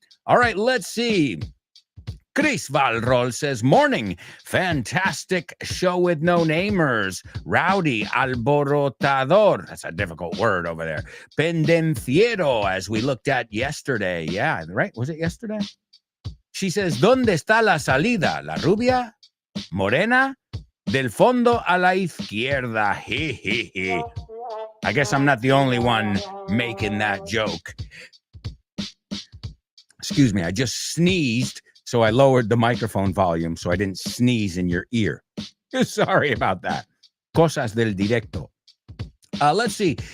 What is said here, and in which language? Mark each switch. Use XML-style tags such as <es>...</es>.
<en>All right, let's see. Chris Valrol says, morning, fantastic show with no-namers. Rowdy alborotador. That's a difficult word over there. Pendenciero, as we looked at yesterday. Yeah, right? Was it yesterday? She says,</en> <es>¿Dónde está la salida? ¿La rubia? ¿Morena? Del fondo a la izquierda. He.</es> <en>I guess I'm not the only one making that joke. Excuse me, I just sneezed, so I lowered the microphone volume so I didn't sneeze in your ear. Sorry about that.</en> <es>Cosas del directo.</es> <en>Let's see.</en>